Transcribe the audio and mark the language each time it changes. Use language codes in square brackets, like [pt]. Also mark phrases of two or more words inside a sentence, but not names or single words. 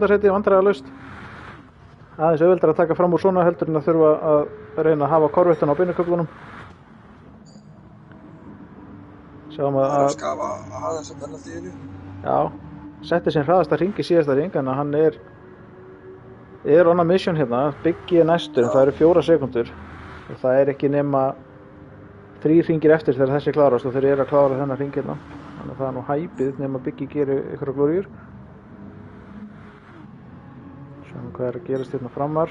[is] sæti vandræðalaust. Aðeins auðveldar að taka fram úr svona heldur en að þurfa að reyna að hafa korvettan á beinuköflunum. Sjáum það er að skafa aðeins að penaltíinu. Já, setti sinn hraðasta hring í síðasta hring, en hann er [en] on a mission [is] hérna. Biggi er næstur, en það eru 4 sekundur. Og það er ekki nema 3 hringir eftir þegar þessi klárast og þeir eru að klára þennan hring hérna. Þannig að það er nú hæpið nema Biggi gerir ykkur glóríur. Sjáum hvað er að gerast hérna framar.